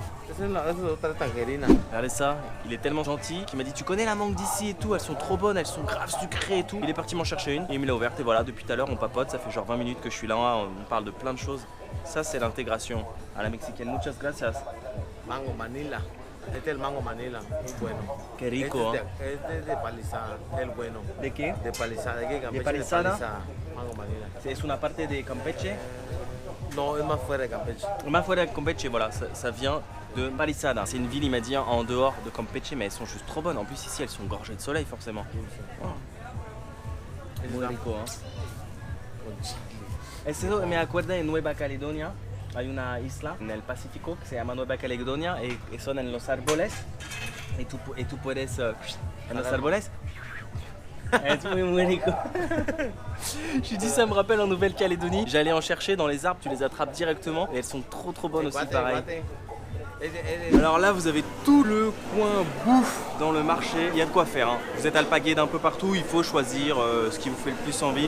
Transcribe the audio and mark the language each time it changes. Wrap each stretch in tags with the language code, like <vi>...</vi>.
<fr>Regardez ça, il est tellement gentil qu'il m'a dit tu connais la mangue d'ici et tout, elles sont trop bonnes, elles sont grave sucrées et tout. Il est parti m'en chercher une et il me l'a ouverte et voilà, depuis tout à l'heure on papote, ça fait genre 20 minutes que je suis là, on parle de plein de choses. Ça c'est l'intégration à la mexicaine.</fr> <es>Muchas gracias. Mango Manila. Este es el mango Manila, muy bueno. Qué rico, Este es de palizada, el bueno. ¿De qué? De palizada, de Campeche, palizada? Mango Manila.</es> <fr>C'est</fr> <es>una parte de Campeche. No, es más fuera de Campeche. Ma fuera de Campeche,</es> <fr>voilà, ça vient de Palisada. C'est une ville, il m'a dit, en dehors de Campeche, mais elles sont juste trop bonnes. En plus, ici, elles sont gorgées de soleil, forcément.</fr> <es>Muy rico,</es> <fr>hein.</fr> <es>Eso me acuerda de Nueva Caledonia. Hay una isla en el Pacífico que se llama Nueva Caledonia y son en los árboles. Y tú puedes en los árboles.</es> <fr>C'est</fr> <es>muy rico.</es> <fr>Je dis ça me rappelle en Nouvelle-Calédonie. J'allais en chercher dans les arbres, tu les attrapes directement et elles sont trop bonnes aussi pareil. Alors là vous avez tout le coin bouffe dans le marché, il y a de quoi faire hein. Vous êtes alpagué d'un peu partout, il faut choisir ce qui vous fait le plus envie.</fr>